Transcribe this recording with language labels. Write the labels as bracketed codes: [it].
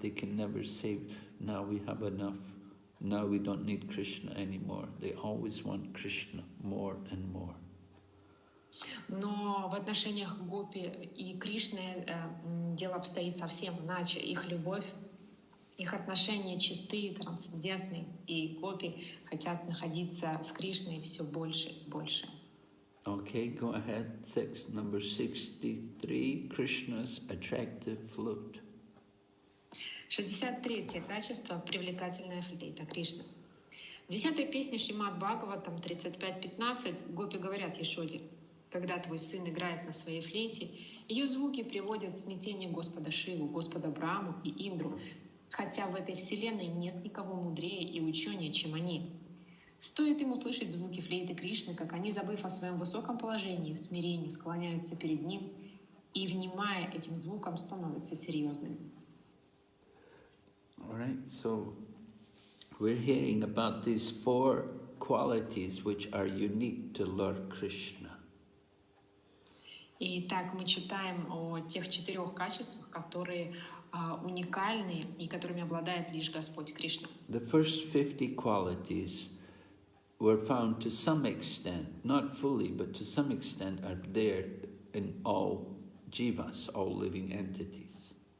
[en] They can never say, now we have enough. Now we don't need Krishna anymore. They always want Krishna more and more. [ru] Но в отношениях гопи и Кришны дело обстоит совсем иначе. Их любовь, их отношения чистые, трансцендентные, и гопи хотят находиться с Кришной все больше и больше. [en] Okay, go ahead. Number 63, Krishna's attractive flute. [ru] 63-е качество — привлекательная флейта Кришны. В 10-й песне Шримад Бхагаватам 35:15 гопи говорят Яшоде: когда твой сын играет на своей флейте, ее звуки приводят в смятение Господа Шиву, Господа Браму и Индру, хотя в этой вселенной нет никого мудрее и ученее, чем они. Стоит им услышать звуки флейты Кришны, как они, забыв о своем высоком положении, в смирении, склоняются перед ним и, внимая этим звукам, становятся серьезными. [en] All right, so we're hearing about these 4 qualities which are unique to Lord Krishna. [ru] Итак, мы читаем о тех 4 качествах, которые уникальны и которыми обладает лишь Господь Кришна. [en] The first 50 qualities were found to some extent, not fully, but to some extent are there in all jivas, all living entities.